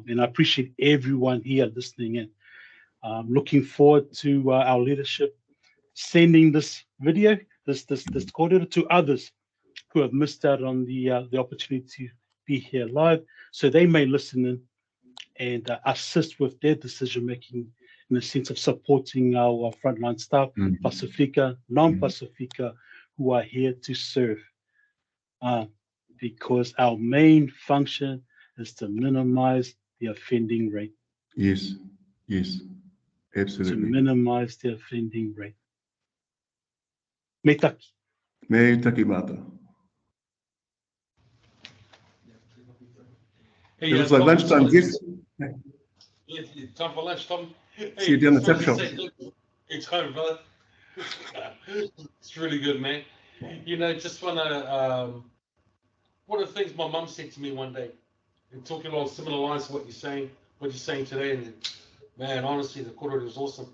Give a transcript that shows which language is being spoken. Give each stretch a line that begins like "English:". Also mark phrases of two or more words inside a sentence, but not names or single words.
English: And I appreciate everyone here listening in. Looking forward to our leadership sending this video, this kōrero to others who have missed out on the opportunity to be here live, so they may listen in and assist with their decision making in the sense of supporting our frontline staff, Pacifica, non-Pacifica, who are here to serve. Because our main function is to minimize the offending rate. Yes, absolutely. To minimize the offending rate.
Māori: Me taki. Me taki mata.
English: Hey, It was like lunchtime. Yes. Yeah, time for lunch, Tom. See you down the just tuck wanted to shop. say, look, it's home, brother. It's really good, man. You know, just want to, one of the things my mum said to me one day, and talking along similar lines to what you're saying today, and man, honestly, the korore was awesome.